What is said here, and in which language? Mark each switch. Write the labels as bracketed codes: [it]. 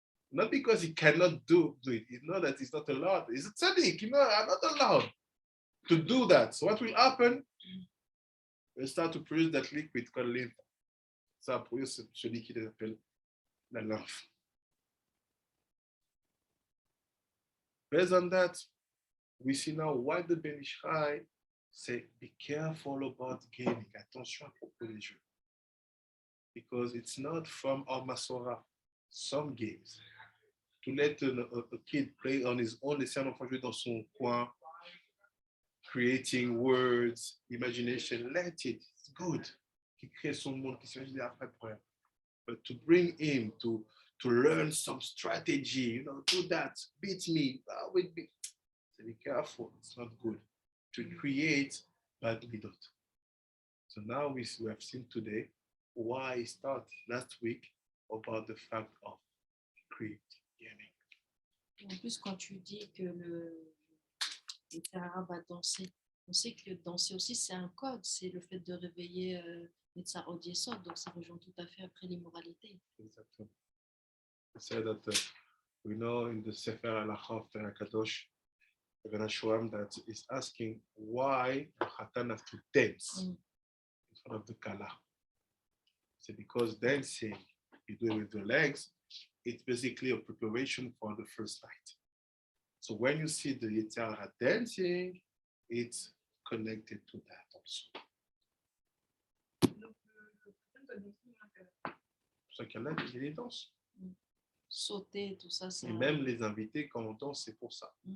[en] Not because he cannot do it. It's not that he's not allowed. He's a tzaddik. You know, I'm not allowed to do that. So what will happen? We'll start to produce that liquid called lymph. [fr] Ça va produire ce liquide qu'on appelle la lymphe. [en] Based on that, we see now why the Ben Ish Chai c'est be careful about gaming. [fr] Attention à propos des jeux. [en] Because it's not from our Masora. Some games. To let a kid play on his own, [fr] laisser un enfant jouer dans son coin, [en] creating words, imagination, let it, it's good. [fr] Qui crée son monde, qui s'imagine après problème. [en] But to bring him to learn some strategy, do that, beat me, with me. So be careful, it's not good. To create, but we don't. So now we have seen today why I started last week about the fact of creating gaming. [fr] En plus, quand tu dis que le Tara va danser, on sait que danser aussi, c'est un code, c'est le fait de réveiller les Tsarod Yesod, donc ça rejoint tout à fait après l'immoralité. [en] Exactly. We say that we know in the Sefer Halacha of the Kadosh, the Shuam, that is asking why the Hatan have to dance in front of the Kala. So because dancing, you do it with your legs, it's basically a preparation for the first night. So when you see the Yitzhak dancing, it's connected to that also. [fr] Donc, le Katan doit danser un peu. C'est pour ça qu'il y en a qui les dansent. Sauter, tout ça, ça. Et même les invités, quand on danse, c'est pour ça.